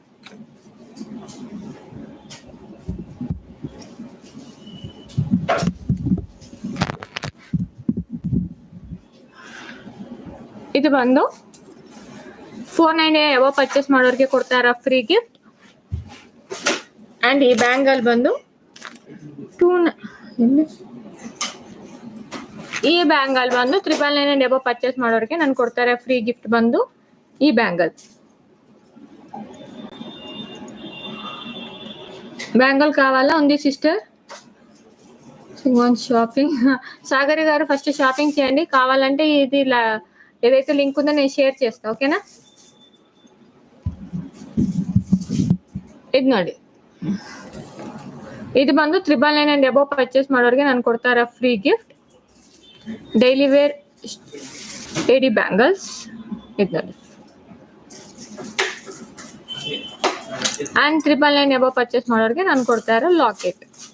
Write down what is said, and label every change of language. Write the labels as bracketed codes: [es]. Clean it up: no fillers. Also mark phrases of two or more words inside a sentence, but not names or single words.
[kn] ಇದು ಬಂದು 499 [en] above purchase [kn] ಮಾಡೋರಿಗೆ ಕೊಡ್ತಾ ಇರೋ [en] free gift. [kn] ಅಂಡ್ ಈ ಬ್ಯಾಂಗಲ್ ಬಂದು ಈ ಬ್ಯಾಂಗಲ್ ಬಂದು 999 [en] and above purchase [kn] ಮಾಡೋರಿಗೆ ನಾನು ಕೊಡ್ತಾ ಇರೋ [en] free gift [kn] ಬಂದು ಈ [te] బ్యాంగల్ కావాలా ఉంది సిస్టర్? షాపింగ్ సాగరి గారు ఫస్ట్ షాపింగ్ చేయండి. కావాలంటే ఇది ఏదైతే లింక్ ఉందో నేను షేర్ చేస్తా, ఓకేనా? [kn] ಇದು ನೋಡಿ, ಇದು ಬಂದು 999 [en] and above purchase [kn] ಮಾಡೋರಿಗೆ ನಾನು ಕೊಡ್ತಾ ಇರೋ [en] free gift daily wear AD bangles. [kn] ಇದು ನೋಡಿ, ಅಂಡ್ 999 [en] above purchase [kn] ಮಾಡೋರಿಗೆ ನಾನು ಕೊಡ್ತಾ ಇರೋ ಲಾಕೆಟ್.